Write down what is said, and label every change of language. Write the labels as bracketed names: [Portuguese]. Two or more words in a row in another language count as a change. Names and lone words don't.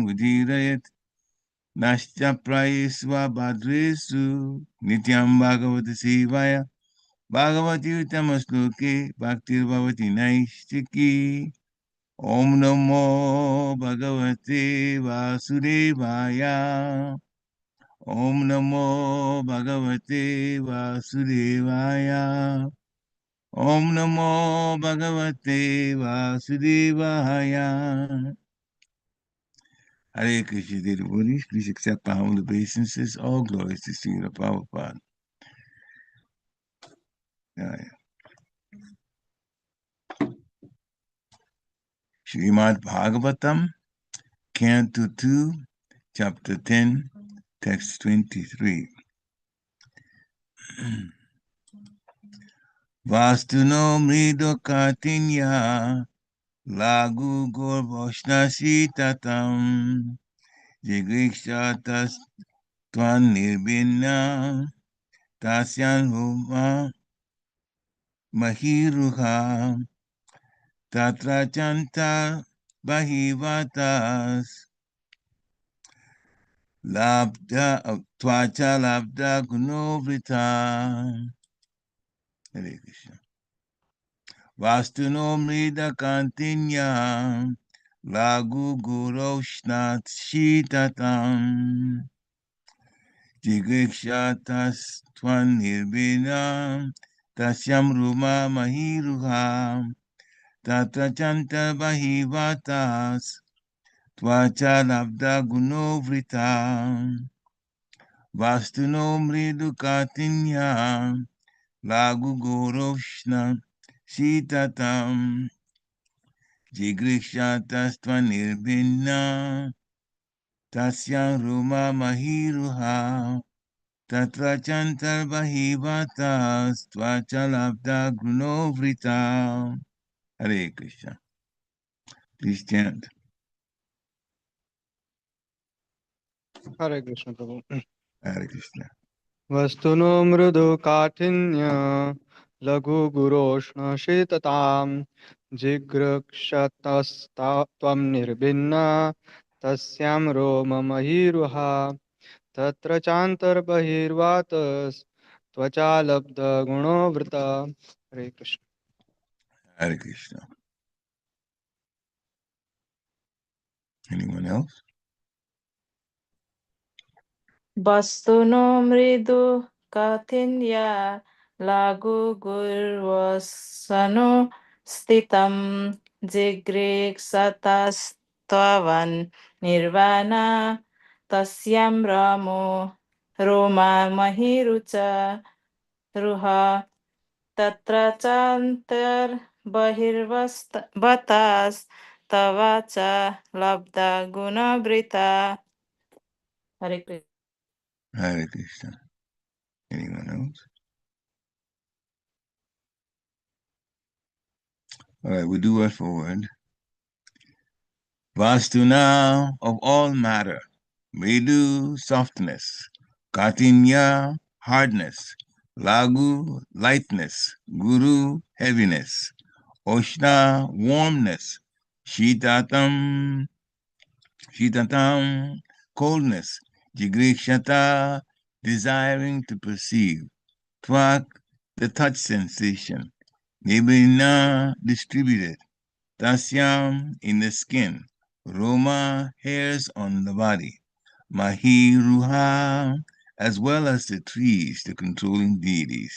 [Sanskrit] Vajirayat Nashya Prayesva Bhadresu Nityam Bhagavati Sivaya Bhagavati Utamasloke Bhaktir Bhavati Naishchiki Om Namo Bhagavate Vasudevaya Om Namo Bhagavate Vasudevaya Om Namo Bhagavate Vasudevaya. [English] Hare Krishna, dear devotees, please accept my humble obeisances. All glories to Sri Prabhupada. Srimad Bhagavatam, Canto 2, Chapter 10, Text 23. [Sanskrit] Vastuno mṛdu-kāṭhinya laghu-gurv-oṣṇa-śītatām jighṛkṣatas tvaṅ nirbhinnā tasyāṁ roma-mahī-ruhāḥ tatra cāntar bahir vātas tvacā labdha-guṇo vṛtaḥ. Hare Krishna. Vastuno mṛdu-kāṭhinya laghu-gurv-oṣṇa-śītatām jighṛkṣatas tvaṅ nirbhinnā tasyāṁ roma-mahī-ruhāḥ tatra cāntar bahir vātas tvacā labdha-guṇo vṛtaḥ. Vastuno mṛdu-kāṭhinya laghu-gurv-oṣṇa-śītatām jighṛkṣatas tvaṅ nirbhinnā tasyāṁ roma-mahī-ruhāḥ tatra cāntar bahir vātas tvacā labdha-guṇo vṛtaḥ. [English] Hare Krishna. Please chant. Hare Krishna Prabhu. Hare Krishna. [Sanskrit] Vastuno mṛdu-kāṭhinya laghu-gurv-oṣṇa-śītatām jighṛkṣatas tvaṅ nirbhinnā tasyāṁ roma-mahī-ruhāḥ tatra cāntar bahir vātas tvacā labdha-guṇo vṛtaḥ. [English] Hare Krishna. Hare Krishna. Anyone else? [Sanskrit] Vastuno mṛdu-kāṭhinya laghu-gurv-oṣṇa-śītatām jighṛkṣatas tvaṅ nirbhinnā tasyāṁ roma-mahī-ruhāḥ tatra cāntar bahir vātas tvacā labdha-guṇo vṛtaḥ. [English] Hare Krishna. Hare Krishna. Anyone else? All right, we'll do word for word. Vastuna, of all matter. Mṛdu, softness. Kāṭhinya, hardness. Laghu, lightness. Guru, heaviness. Oṣṇa, warmness. Śītatām, coldness. Jighṛkṣatas, desiring to perceive. Tvaṅ, the touch sensation. Nirbhinnā, distributed. Tasyāṁ, in the skin. Roma, hairs on the body. Mahī-ruhāḥ, as well as the trees, the controlling deities.